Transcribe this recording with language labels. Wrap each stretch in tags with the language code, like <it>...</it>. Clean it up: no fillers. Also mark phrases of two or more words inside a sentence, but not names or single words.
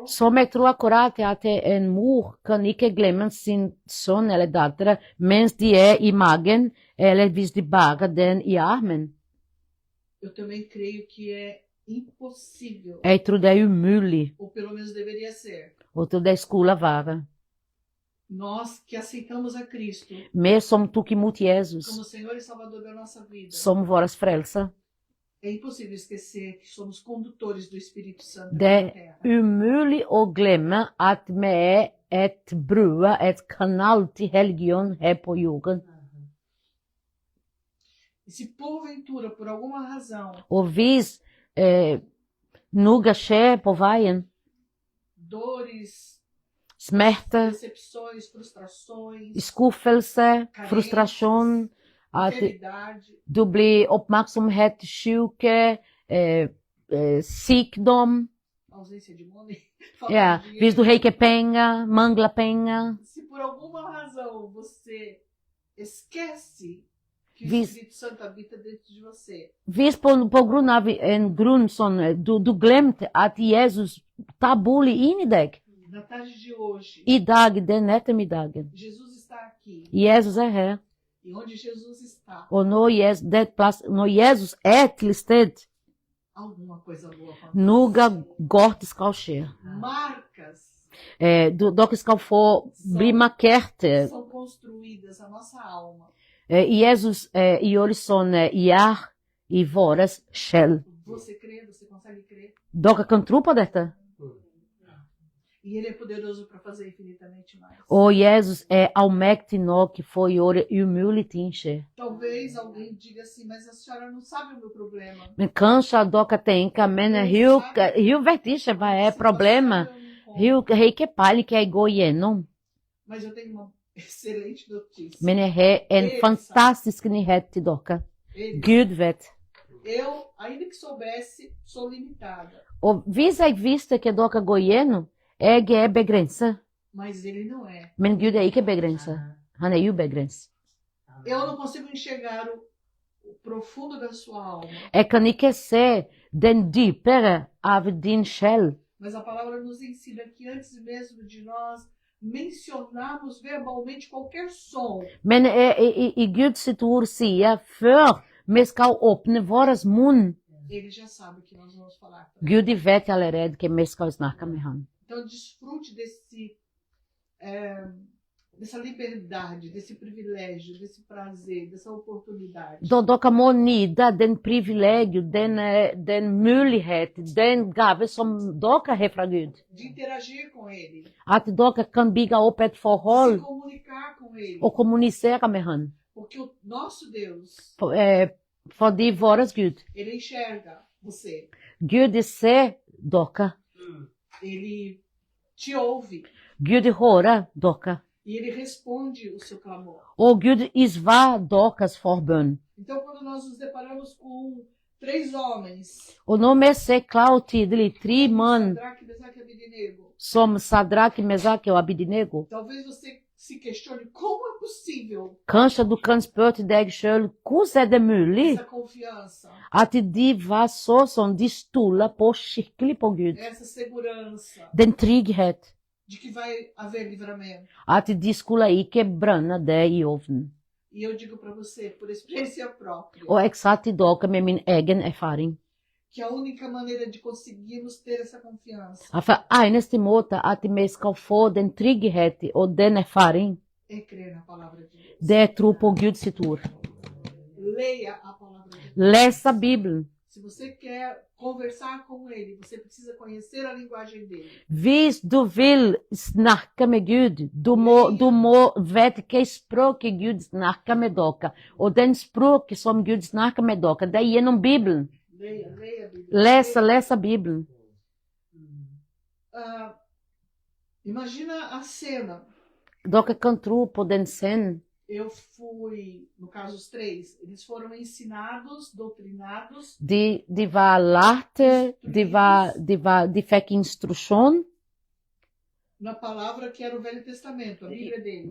<no>Som jeg tror akkurat at en mor kan ikke glemme sin sønn eller datter mens de er i magen, eller hvis de bærer den i armen.</no> <pt>Eu também creio que é impossível,</pt> <no>Jeg tror det er umulig,</no> <pt>ou pelo menos deveria ser,</pt> <no>og tror det skulle være.</no> <pt>nós que aceitamos a Cristo</pt> <no>Vi som tok imot Jesus</no> <pt>como Senhor e Salvador da nossa vida,</pt> <no>som vår frelser.</no> <pt>é impossível esquecer que somos condutores do Espírito Santo</pt> <no>Det</no> <pt>na</pt> <no>er</no> <pt>terra.</pt> <no>umulig å glemme at vi er et brua, et kanal til hellige ånd her på jorden.</no> <pt>E se porventura, por alguma razão,</pt> <no>Og hvis noe skjer på veien,</no> <pt>dores,</pt> <no>smerte,</no> <pt>decepções, frustrações,</pt> <no>skuffelse, frustrasjon, at</no> <pt>enfermidade,</pt> <no>du blir oppmerksomhet, syke, sykdom,</no> <pt>ausência de money, falta</pt> <no>ja,</no> <pt>de dinheiro.</pt> <no>hvis du har ikke penger, mangler penger,</no> <pt>Se por alguma razão você esquece que o</pt> <no>Vis-</no> <pt>Espírito Santo habita dentro de você,</pt> <no>hvis på grunn av en grunn sånn, du glemte at Jesus tar bolig inn i deg,</no> <pt>na tarde de hoje,</pt> <no>i dag, den ettermiddagen,</no> <pt>Jesus está aqui.</pt> <no>Jesus er her,</no> <pt>E onde Jesus está,</pt> <no>og når Jesus er til stede,</no> <pt>alguma coisa boa acontece.</pt> <no>noe godt skal skje.</no> <pt>Marcas</pt> <no>Dere skal få bli markerte.</no> <pt>são construídas na nossa alma.</pt> <no>Jesus gjør sånn gjør i vår sjel.</no> <pt>Você crê? Você consegue crer?</pt> <no>Dere kan tro på dette.</no> <pt>E ele é poderoso para fazer infinitamente mais.</pt> <no>Og Jesus er allmektig nok for å gjøre umulige ting skje.</no> <pt>Talvez alguém diga assim, mas a senhora não sabe o meu problema.</pt> <no>Men kanskje dere tenker, men hun vet ikke hva er problemet. Hun har ikke peiling hva jeg går igjennom.</no> <pt>Mas eu tenho uma excelente notícia.</pt> <no>Men jeg har en fantastisk nyhet til dere.</no> <pt>Ele,</pt> <no>Gud vet.</no> <pt>eu, ainda que soubesse, sou limitada.</pt> <no>Og hvis jeg visste hva dere går igjennom, jeg er begrenset.</no> <pt>Mas ele não é.</pt> <no>Men Gud er ikke begrenset. Han er ubegrenset.</no> <pt>Eu não consigo enxergar o profundo da sua alma.</pt> <no>Jeg kan ikke se den dypere av din sjel.</no> <pt>Mas a palavra nos ensina que antes mesmo de nós mencionarmos verbalmente qualquer som,</pt> <no>Men i Guds sitt ord sier, før vi skal åpne vår munn,</no> <pt>ele já sabe o que nós vamos falar.</pt> <no>Gud vet allerede hva vi skal snakke med han.</no> <pt>Então desfrute dessa liberdade, desse privilégio, desse prazer, dessa oportunidade.</pt> <no>Da dere må nyte den privilegio, den mulighet, den gave som dere har fra Gud.</no> <pt>De interagir com ele,</pt> <no>At dere kan bygge opp et</no> <pt>se</pt> <no>forhold</no> <pt>comunicar com ele.</pt> <no>og kommunisere med han.</no> <pt>Porque o nosso Deus,</pt> <no>Fordi vår Gud,</no> <pt>ele enxerga você.</pt> <no>Gud ser dere.</no> <pt>Ele te ouve</pt> <no>Gud hører dere.</no> <pt>e ele responde o seu clamor.</pt> <no>Og Gud svarer deres forbønn.</no> <pt>Então, quando nós nos deparamos com 3 homens,</pt> <no>Og når vi ser klart og tydelig 3 mann</no> <pt>Sadraque, Mesaque e Abednego,</pt> <no>som Sadrach, Mesaque og Abednego,</no> <pt>talvez você se questione como é possível</pt> <no>kanskje du kan spørre deg selv, hvordan er det mulig</no> <pt>essa confiança,</pt> <no>at de var sånn, de stoler på skikkelig på Gud.</no> <pt>essa segurança</pt> <no>Den trygghet,</no> <pt>de que vai haver livramento.</pt> <no>at de skulle ikke brenne det i ovnen.</no> <pt>E eu digo para você, por experiência própria,</pt> <no>Og jeg sa til dere med min egen erfaring,</no> <pt>que a única maneira de conseguirmos ter essa confiança</pt> <no>at for eneste måte at vi skal få den trygghet og den erfaring,</no> <pt>é crer na palavra de Deus.</pt> <no>det er tro på Guds sitt ord.</no> <pt>Leia a palavra de Deus.</pt> <no>Lese Bibelen.</no> <pt>Se você quer conversar com ele, você precisa conhecer a linguagem dele.</pt> <no>Hvis du vil snakke med Gud, du må vite hvilket språk Gud snakker med dere. Og den språk som Gud snakker med dere, det er gjennom Bibelen.</no> <pt>Leia a Bíblia.</pt> <no>Lese Bibelen.</no> <pt>Imagina a cena.</pt> <no>Dere kan tro på den scenen.</no> <pt>Eu fui, no caso os 3, eles foram ensinados, doutrinados,</pt> <no>De var lærte, de fikk instruksjon</no> <pt>na palavra que era o Velho Testamento, a Bíblia deles.</pt>